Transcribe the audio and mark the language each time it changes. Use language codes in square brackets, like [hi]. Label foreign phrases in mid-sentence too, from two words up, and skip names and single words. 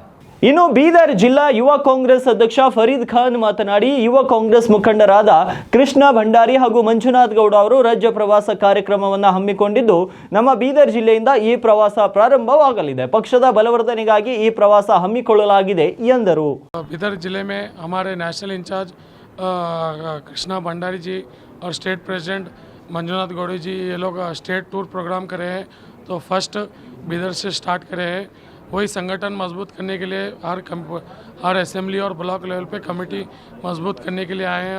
[kn] ಇನ್ನು ಬೀದರ್ ಜಿಲ್ಲಾ ಯುವ ಕಾಂಗ್ರೆಸ್ ಅಧ್ಯಕ್ಷ ಫರೀದ್ ಖಾನ್ ಮಾತನಾಡಿ, ಯುವ ಕಾಂಗ್ರೆಸ್ ಮುಖಂಡರಾದ ಕೃಷ್ಣ ಭಂಡಾರಿ ಹಾಗೂ ಮಂಜುನಾಥ್ ಗೌಡ ಅವರು ರಾಜ್ಯ ಪ್ರವಾಸ ಕಾರ್ಯಕ್ರಮವನ್ನು ಹಮ್ಮಿಕೊಂಡಿದ್ದು ನಮ್ಮ ಬೀದರ್ ಜಿಲ್ಲೆಯಿಂದ ಈ ಪ್ರವಾಸ ಪ್ರಾರಂಭವಾಗಲಿದೆ. ಪಕ್ಷದ ಬಲವರ್ಧನೆಗಾಗಿ ಈ ಪ್ರವಾಸ ಹಮ್ಮಿಕೊಳ್ಳಲಾಗಿದೆ ಎಂದರು. [hi] ಬೀದರ್ ಜಿಲ್ಲೆ में हमारे [en] national in-charge [hi] कृष्णा भंडारी जी और [en] state president [hi] मंजुनाथ गौड़ी जी ये लोग [en] state tour program [hi] करे हैं. तो फर्स्ट बीदर से स्टार्ट करे हैं. वही संगठन मजबूत करने के लिए हर असेंबली और [en] block level [hi] पे कमेटी मजबूत करने के लिए आए हैं.